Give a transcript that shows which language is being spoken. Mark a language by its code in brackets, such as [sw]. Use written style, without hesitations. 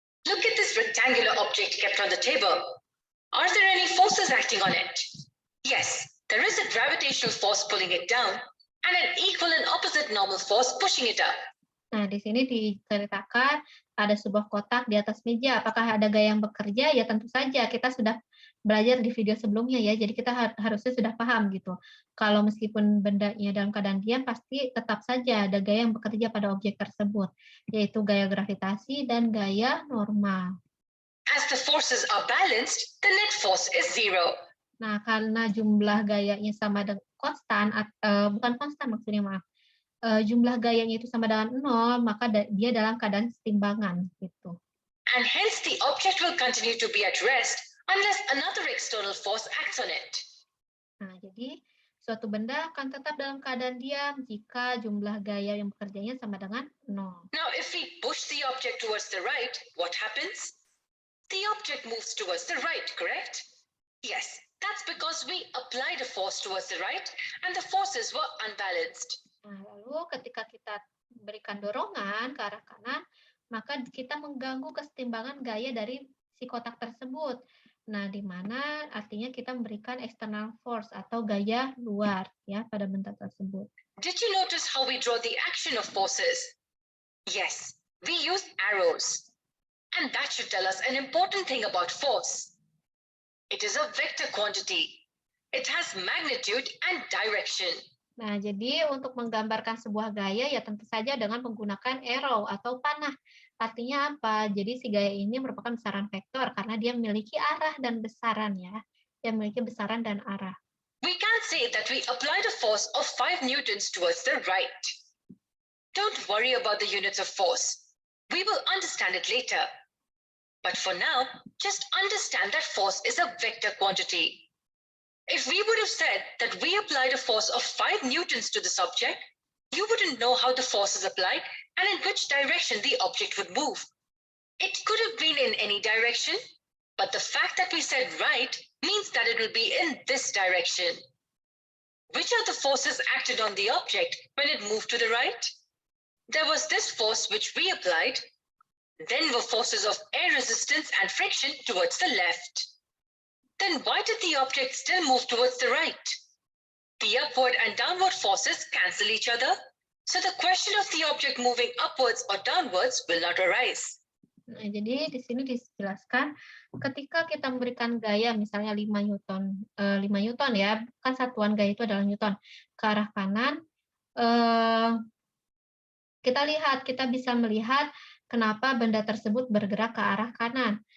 [en] Look at this rectangular object kept on the table. Are there any forces acting on it? Yes, there is a gravitational force pulling it down and an equal and opposite normal force pushing it up. [id] Nah, di sini diceritakan ada sebuah kotak di atas meja. Apakah ada gaya yang bekerja? Ya tentu saja. Kita sudah belajar di video sebelumnya ya. Jadi kita harusnya sudah paham gitu. Kalau meskipun bendanya dalam keadaan diam, pasti tetap saja ada gaya yang bekerja pada objek tersebut, yaitu gaya gravitasi dan gaya normal. [en] As the forces are balanced, the net force is zero. [id] Nah, karena jumlah gayanya sama dengan konstan, bukan konstan maksudnya, maaf. Jumlah gayanya itu sama dengan 0, maka dia dalam keadaan setimbangan gitu. [en] And hence the object will continue to be at rest unless another external force acts on it. [id] Nah, jadi suatu benda akan tetap dalam keadaan diam jika jumlah gaya yang bekerjanya sama dengan 0. [en] Now, if we push the object towards the right, what happens? The object moves towards the right, correct? Yes, that's because we applied a force towards the right and the forces were unbalanced. [id] Nah, lalu ketika kita berikan dorongan ke arah kanan, maka kita mengganggu kesetimbangan gaya dari si kotak tersebut. Nah, di mana artinya kita memberikan external force atau gaya luar ya pada benda tersebut. [en] Did you notice how we draw the action of forces? Yes, we use arrows. And that should tell us an important thing about force. It is a vector quantity. It has magnitude and direction. [id] Nah, jadi untuk menggambarkan sebuah gaya ya tentu saja dengan menggunakan arrow atau panah. Artinya apa? Jadi si gaya ini merupakan besaran vektor karena dia memiliki arah dan besaran ya. Dia memiliki besaran dan arah. [en] We can say that we applied a force of 5 newtons towards the right. Don't worry about the units of force. We will understand it later. But for now, just understand that force is a vector quantity. If we would have said that we applied a force of 5 newtons to this object, you wouldn't know how the force is applied and in which direction the object would move. It could have been in any direction, but the fact that we said right means that it will be in this direction. Which are the forces acted on the object when it moved to the right? There was this force which we applied, then were forces of air resistance and friction towards the left. Then why did the object still move towards the right? The upward and downward forces cancel each other, so the question of the object moving upwards or downwards will not arise. [id] Nah, jadi di sini dijelaskan ketika kita memberikan gaya misalnya 5 Newton ya, kan satuan gaya itu adalah Newton ke arah kanan, kita bisa melihat kenapa benda tersebut bergerak ke arah kanan.